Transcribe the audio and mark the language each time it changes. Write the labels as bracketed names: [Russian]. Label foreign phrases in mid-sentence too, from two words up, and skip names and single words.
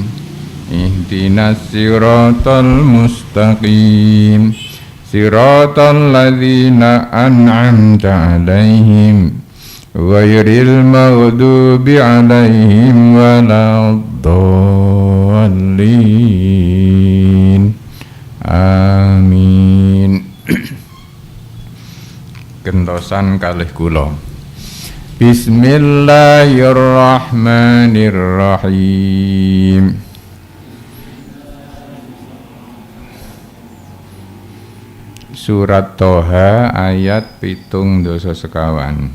[Arabic] اهدنا الصراط المستقيم. صراط الذين أنعمت عليهم غير المغضوب عليهم ولا الضالين. [Javanese] Amin. Gentosan kalih kula. [Arabic] Bismillahirrahmanirrahim. [Javanese] Surat Toha ayat 7 sekawan.